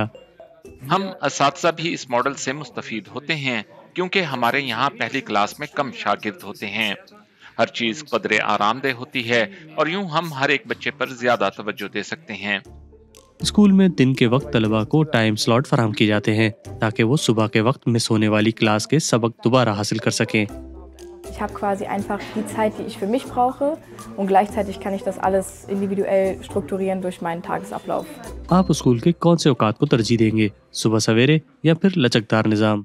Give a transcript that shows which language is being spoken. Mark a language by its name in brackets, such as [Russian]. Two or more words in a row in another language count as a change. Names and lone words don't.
[Urdu] ہم اساتذہ بھی اس ماڈل سے مستفید ہوتے ہیں کیونکہ ہمارے یہاں پہلی کلاس میں کم شاگرد ہوتے ہیں، ہر چیز قدر آرام دہ ہوتی ہے اور یوں ہم ہر ایک بچے پر زیادہ توجہ دے سکتے ہیں۔ اسکول میں دن کے وقت طلبہ کو ٹائم سلاٹ فراہم کیے جاتے ہیں تاکہ وہ صبح کے وقت مس ہونے والی کلاس کے سبق دوبارہ حاصل کر سکیں۔ [German] Ich habe quasi einfach die Zeit, die ich für mich brauche und gleichzeitig kann ich das alles individuell strukturieren durch meinen Tagesablauf. [Urdu] آپ اسکول کے کون سے اوقات کو ترجیح دیں گے، صبح سویرے یا پھر لچکدار نظام؟